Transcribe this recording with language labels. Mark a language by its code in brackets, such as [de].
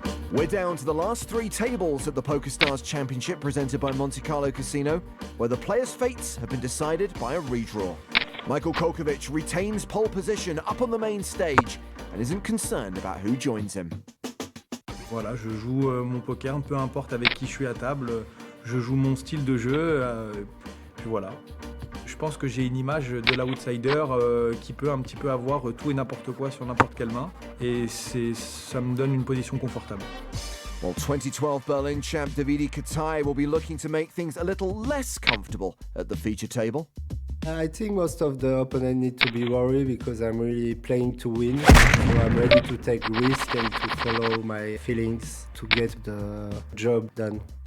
[en] We're down to the last 3 tables at the Pokerstars Championship presented by Monte Carlo Casino, where the players' fates have been decided by a redraw. Michael Kolkovic retains pole position up on the main stage and isn't concerned about who joins him. [fr] Voilà, je joue mon poker, peu importe avec qui je suis à table, je joue mon style de jeu, puis voilà. Je pense que j'ai une image de l'outsider qui peut un petit peu avoir tout et n'importe quoi sur n'importe quelle main, et ça me donne une position confortable. [en] Well, 2012 Berlin champ Davide Katai will be looking to make things a little less comfortable at the feature table. I think most of the opponents need to be worried because I'm really playing to win. So I'm ready to take risk and to follow my feelings to get the job done.